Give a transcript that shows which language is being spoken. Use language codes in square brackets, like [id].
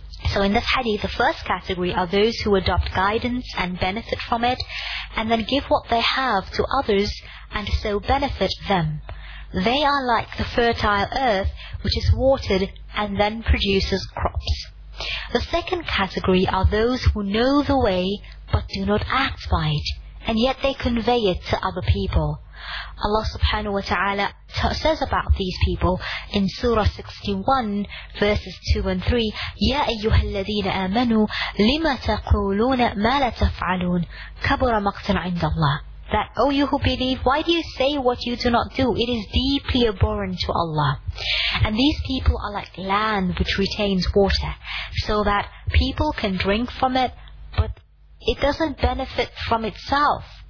[en] So in this hadith, the first category are those who adopt guidance and benefit from it, and then give what they have to others and so benefit them. They are like the fertile earth which is watered and then produces crops. The second category are those who know the way but do not act by it, and yet they convey it to other people. Allah subhanahu wa ta'ala says about these people in Surah 61 verses 2 and 3, [ar] يَا أَيُّهَا الَّذِينَ آمَنُوا لِمَ تَقُولُونَ مَا لَا تَفْعَلُونَ كَبُرَ مَقْتًا عِنْدَ اللَّهِ. [en] that, O you who believe, why do you say what you do not do? It is deeply abhorrent to Allah. And these people are like land which retains water, so that people can drink from it, but it doesn't benefit from itself.